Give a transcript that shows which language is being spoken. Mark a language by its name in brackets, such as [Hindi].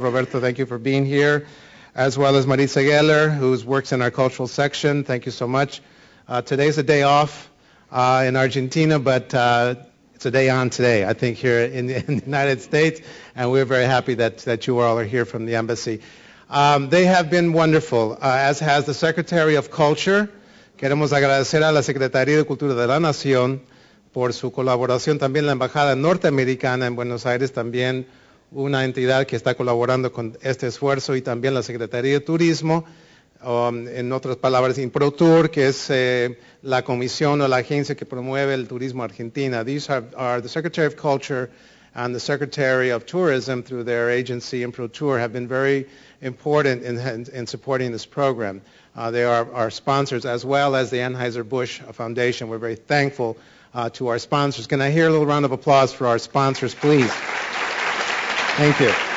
[English] Roberto, thank you for being here, as well as Marisa Geller, who works in our cultural section. Thank you so much. Today's a day off in Argentina, but it's a day on today, I think, here in the United States, and we're very happy that you all are here from the Embassy. They have been wonderful, as has the Secretary of Culture. [Spanish] Queremos agradecer a la Secretaría de Cultura de la Nación por su colaboración, también la Embajada Norteamericana en Buenos Aires, también una entidad que está colaborando con este esfuerzo, y también la Secretaría de Turismo, en otras palabras, InproTour, que es la comisión o la agencia que promueve el turismo argentina. [English] These are the Secretary of Culture and the Secretary of Tourism, through their agency InproTour, have been very important in supporting this program. They are our sponsors, as well as the Anheuser-Busch Foundation. We're very thankful to our sponsors. Can I hear a little round of applause for our sponsors, please? Thank you.